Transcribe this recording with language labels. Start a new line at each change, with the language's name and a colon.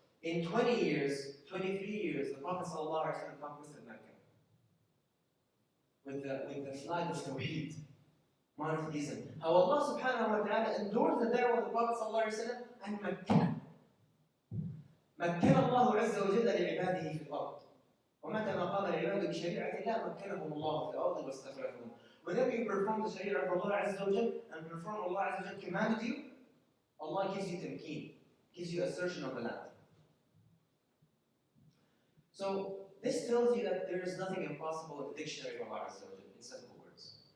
English: In 20 years, 23 years, the Prophet sallallahu alaihi wasallam conquered Mecca with the flag of Tawheed, monotheism. How Allah subhanahu wa ta'ala endured the da'wah of the Prophet sallallahu alaihi wasallam and
Arabic: مكن الله عز وجل لعباده في الأرض. ومتى ما قام العباد بشريعة الله مكنهم الله في الأرض واستخلفهم.
English: Whenever you perform the Sharia of Allah Azza wa Jal and perform Allah Azza wa Jal commanded you, Allah gives you tamkeen, gives you assertion of the land. So this tells you that there is nothing impossible in the dictionary of Allah Azza wa Jal, in simple words.